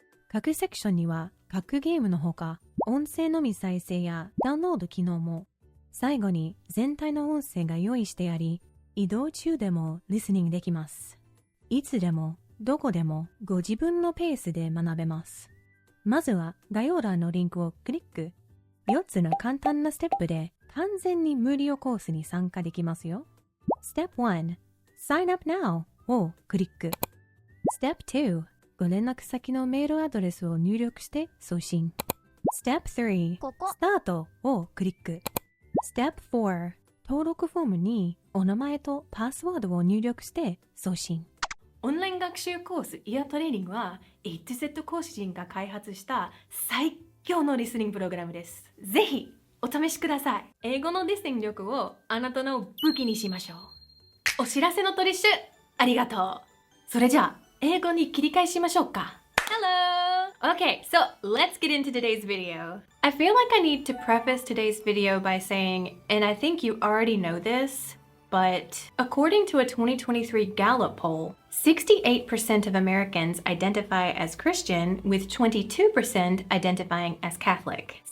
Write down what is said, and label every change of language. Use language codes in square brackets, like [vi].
[ja] 各セクションには各ゲームのほか、音声のみ再生やダウンロード機能も、最後に全体の音声が用意してあり、移動中でもリスニングできます。いつでもどこでもご自分のペースで学べます。まずは概要欄のリンクをクリック。4つの簡単なステップで完全に無料コースに参加できますよ。 Step 1 Sign up now をクリック。 Step 2ご連絡先のメールアドレスを入力して送信。 Step 3 Start をクリック。Step 4登録フォームにお名前とパスワードを入力して送信。オンライン学習コースイヤートレーニングは AtoZ 講師陣が開発した最強のリスニングプログラムです。ぜひお試しください。英語のリスニング力をあなたの武器にしましょう。お知らせのトリッシュありがとう。それじゃあ英語に切り替えしましょうか。 [en] Hello! Okay, so let's get into today's video. I feel like I need to preface today's video by saying, and I think you already know this, but according to a 2023 Gallup poll, 68% of Americans identify as Christian, with 22% identifying as Catholic.